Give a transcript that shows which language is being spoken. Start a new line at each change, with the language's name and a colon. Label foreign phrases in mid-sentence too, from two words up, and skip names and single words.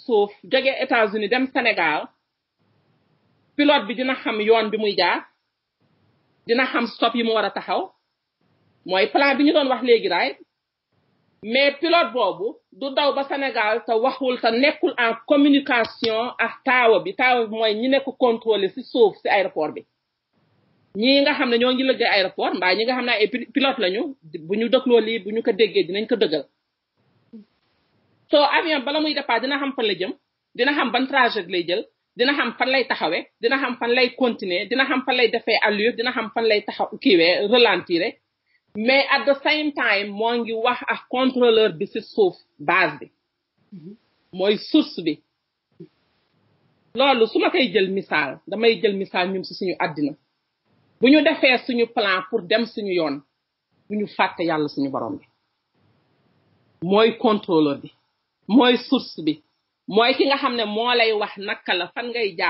Wolof: suuf jóge États-Unis dem Sénégal pilote bi dina xam yoon bi muy jaar dina xam stop yi mu war a taxaw mooy plan bi ñu doon wax léegi raay mais pilote boobu du daw ba Sénégal te waxul te nekkul
French: en communication
Wolof: ak taawa bi mooy ñi nekk contrôler ci suuf ci aéroport bi ñi nga xam ne ñoo ngi liggéey aéroport mbaa ñi nga xam ne ay pilote lañu bu ñu dëgloo lii bu ñu ko déggee dinañ ko dëggal so avion bala muy départ dina xam fan la jëm dina xam ban trajet lay jël dina xam fan lay taxawee dina xam fan lay continuer dina xam fan lay defee allure dina xam fan lay taxaw kiiwee ralentir mais
English: at the same time
Wolof: moo ngi wax ak contrôleur bi ci suuf base bi mooy source bi loolu su ma koy jël misaal damay jël misaal ñun ci suñu àddina bu ñu defee suñu plan pour dem suñu yoon bu ñu fàtte yàlla suñu borom bi mooy contrôleur bi mooy source bi mooy ki nga xam ne moo lay wax naka la fan ngay jaar